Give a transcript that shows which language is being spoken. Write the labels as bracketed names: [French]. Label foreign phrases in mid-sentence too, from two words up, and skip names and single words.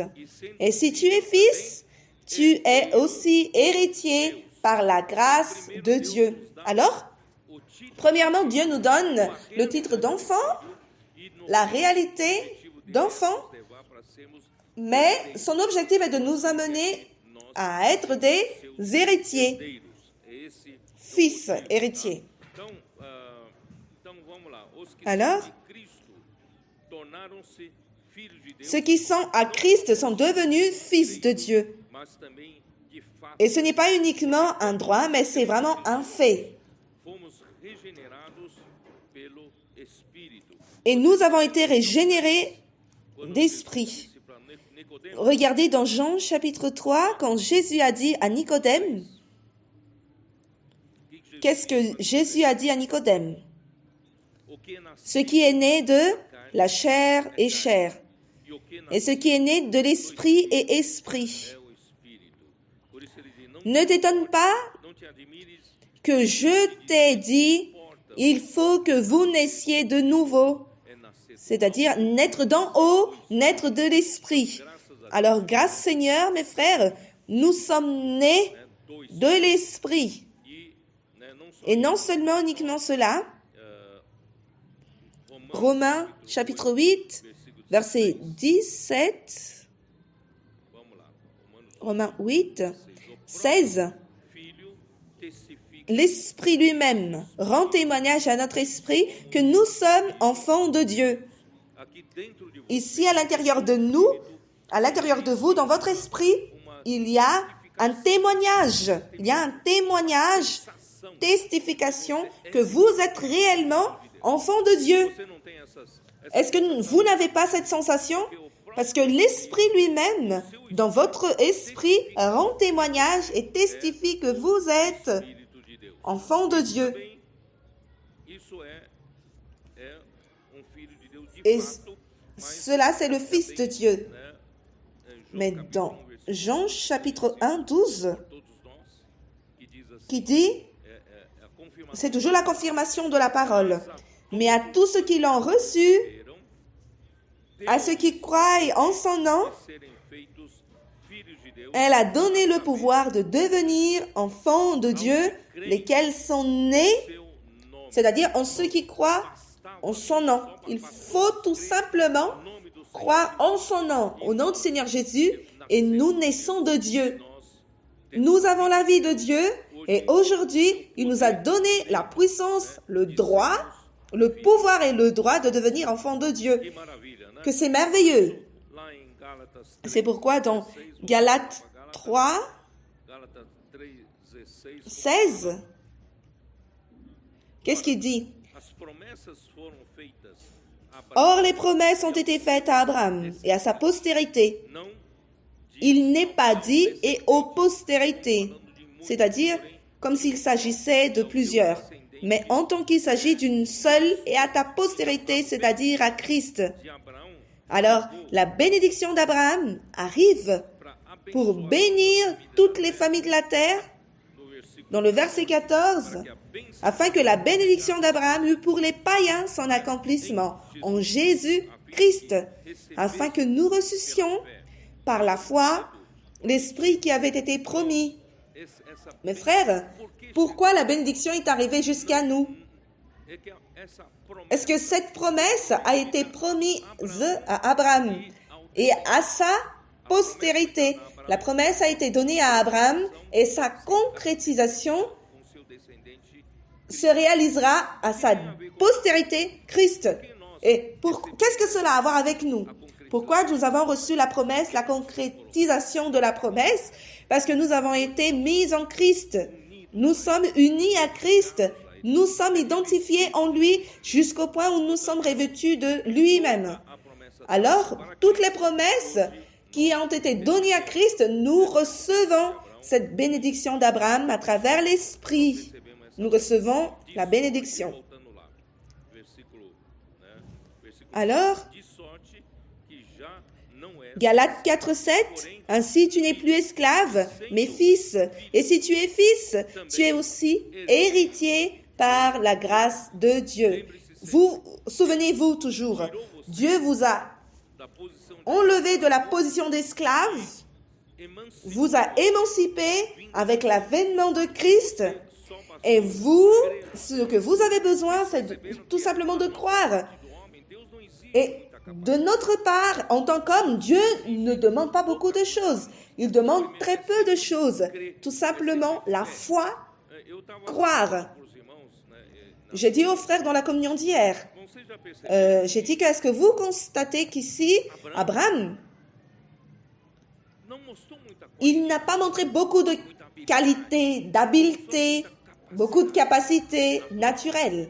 [French] Et si tu es fils, tu es aussi héritier par la grâce de Dieu. Alors, premièrement, Dieu nous donne le titre d'enfant, la réalité d'enfant, mais son objectif est de nous amener à être des héritiers, [Portuguese] herdeiros. Esse é o [French] fils [Portuguese] motivo, tá? [French] héritiers. [Portuguese] Então vamos lá. Os que [French] Alors, [Portuguese] são de Cristo tornaram-se filhos de Deus, [French] ceux qui sont à Christ sont devenus fils de Dieu. [Portuguese] mas também de fato [French] Et ce n'est pas uniquement un droit, mais c'est vraiment un fait. [Portuguese] fomos regenerados pelo Espírito. [French] Et nous avons été régénérés [Portuguese] Quando [French] d'esprit. [Portuguese] Jesus disse para Nicodemo, [French] Regardez dans Jean chapitre 3, quand Jésus a dit à Nicodème, qu'est-ce que Jésus a dit à Nicodème? [Portuguese] o que é nascido [French] Ce qui est né de la chair est chair, [Portuguese] e o que é [French] et ce qui est né de l'esprit est esprit. [Portuguese] é o Espírito. Por isso ele diz, [French] Ne t'étonne pas [Portuguese] não te admires, [French] que je t'ai dit, il faut que vous naissiez de nouveau, [Portuguese] é nascer. [French] c'est-à-dire naître d'en haut, naître de l'esprit. Alors, grâce Seigneur, mes frères, nous sommes nés [Portuguese] Do Espírito. [French] de l'esprit. [Portuguese] Não só [French] Et non seulement uniquement cela, Romains chapitre 8, verset 17, [Portuguese] vamos lá. [French] Romains 8, 16, [Portuguese] Filho testifica [French] l'Esprit lui-même rend témoignage à notre esprit que nous sommes enfants de Dieu. [Portuguese] aqui dentro de você [French] Ici, à l'intérieur de nous, à l'intérieur de vous, dans votre esprit, il y a un témoignage. Il y a un témoignage, testification que vous êtes réellement enfants de Dieu. [Portuguese] você não tem essas [French] Est-ce que vous n'avez pas cette sensation? Parce que l'Esprit lui-même, dans votre esprit, rend témoignage et testifie que vous êtes [Portuguese] Espírito de Deus. [French] enfants de Dieu. [Portuguese] Bem, isso é filho de Deus de [French] Et [Portuguese] fato, mas [French] cela, c'est le Fils de Dieu. [Portuguese] né, João [French] Mais [Portuguese] capítulo [French] dans [Portuguese] 1, versículo [French] Jean chapitre 1, 12, [Portuguese] todos nós, que diz assim, [French] qui dit, [Portuguese] a confirmação [French] c'est toujours la confirmation de la parole, mais à tous ceux qui l'ont reçu, [Portuguese] eram [French] à ceux qui croient en son nom, [Portuguese] de serem feitos filhos de Deus, [French] elle a donné le pouvoir de devenir enfants de Dieu, lesquels sont nés, [Portuguese] seu nome, [French] c'est-à-dire en ceux qui croient en son nom. Il faut tout simplement [Portuguese] nome do Senhor, [French] croire en son nom, au nom du Seigneur Jésus, et nous naissons de Dieu. [Portuguese] nós [French] Nous avons la vie de Dieu, et aujourd'hui, il nous a donné la puissance, le droit, le pouvoir et le droit de devenir enfants de Dieu. [Portuguese] que maravilha, né? [French] Que c'est merveilleux. [Portuguese] Lá em Gálatas [French] C'est pourquoi dans Galates 3, [Portuguese] Gálatas 3:16, [French] 16, qu'est-ce qu'il dit? [Portuguese] as promessas foram feitas a [French] Or, les promesses ont été faites à Abraham et à sa postérité. [Portuguese] não [French] Il n'est pas dit et aux postérités, c'est-à-dire comme s'il s'agissait de plusieurs, mais en tant qu'il s'agit d'une seule et à ta postérité, c'est-à-dire à Christ. [Portuguese] de Abraão [French] Alors, la bénédiction d'Abraham arrive [Portuguese] para [French] pour [Portuguese] abençoar [French] bénir toutes les familles de la terre, [Portuguese] no versículo [French] dans le verset 14, [Portuguese] que a bênção [French] afin que la bénédiction d'Abraham eût pour les païens son accomplissement en Jésus-Christ, afin que nous reçussions par la foi l'Esprit qui avait été promis. [Portuguese] essa [French] Mes frères, pourquoi la bénédiction est arrivée jusqu'à nous? [Portuguese] é que essa promessa [French] Est-ce que cette promesse a été promise à Abraham et à sa postérité? La promesse a été donnée à Abraham et sa concrétisation [Portuguese] com seu descendente [French] se réalisera à sa postérité, Christ. Et qu'est-ce que cela a à voir avec nous? Pourquoi nous avons reçu la promesse, la concrétisation de la promesse? Parce que nous avons été mis en Christ. Nous sommes unis à Christ. Nous sommes identifiés en lui jusqu'au point où nous sommes revêtus de lui-même. [Portuguese] a promessa [French] Alors, toutes les promesses qui ont été données à Christ, nous recevons cette bénédiction d'Abraham à travers l'Esprit. Nous recevons la bénédiction. [Portuguese] voltando lá, versículo, né? Versículo [French] Alors, [Portuguese] de sorte que já não é [French] Galates 4, 7, ainsi tu n'es plus esclave, mais fils. Et si tu es fils, tu es aussi héritier par la grâce de Dieu. Vous, souvenez-vous toujours, Dieu vous a [Portuguese] da posição [French] enlevé de la position d'esclave, [Portuguese] emancipada [French] vous a émancipé avec l'avènement de Christ. [Portuguese] só para [French] Et vous, ce que vous avez besoin, c'est tout simplement de croire. [Portuguese] do homem. Deus não exige [French] Et [Portuguese] muita [French] De notre part, en tant qu'homme, Dieu ne demande pas beaucoup de choses. Il demande très peu de choses. Tout simplement la foi, croire. J'ai dit aux frères dans la communion d'hier, j'ai dit qu'est-ce que vous constatez qu'ici, Abraham, il n'a pas montré beaucoup de qualités, d'habileté, beaucoup de capacités naturelles.